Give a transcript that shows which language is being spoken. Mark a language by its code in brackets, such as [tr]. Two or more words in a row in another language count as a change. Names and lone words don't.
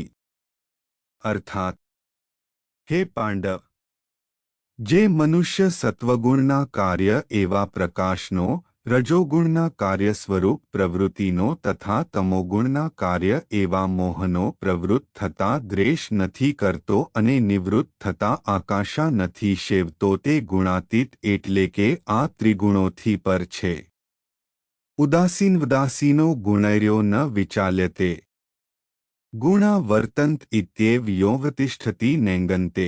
[gu] અર્થાત હે પાંડવ, જે મનુષ્ય સત્વગુણના કાર્ય એવા પ્રકાશનો, રજોગુણના કાર્ય સ્વરૂપ પ્રવૃત્તિનો તથા તમોગુણના કાર્ય એવા મોહનો પ્રવૃત્ત થતા દ્વેષ નથી કરતો અને નિવૃત્ત થતા આકાશા નથી સેવતો તે ગુણાતીત એટલે કે આ ત્રિગુણોથી પર છે. [sa] ઉદાસીનો ગુણૈર્યો ન વિચાલ્યતે ગુણા વર્તંત ઇત્યેવ યોવતિષ્ઠતિ નેંગંતે.